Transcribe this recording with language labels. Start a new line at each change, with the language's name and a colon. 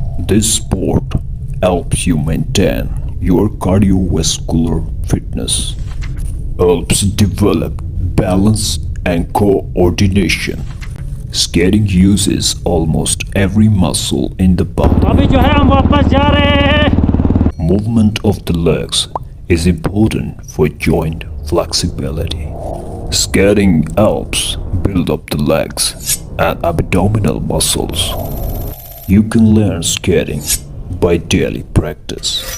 English: This sport helps you maintain your cardiovascular fitness, helps develop balance and coordination. Skating uses almost every muscle in the body.
Hindi: अभी जो है हम वापस जा रहे हैं।
English: Movement of the legs is important for joint flexibility. Skating helps build up the legs and abdominal muscles. You can learn skating by daily practice.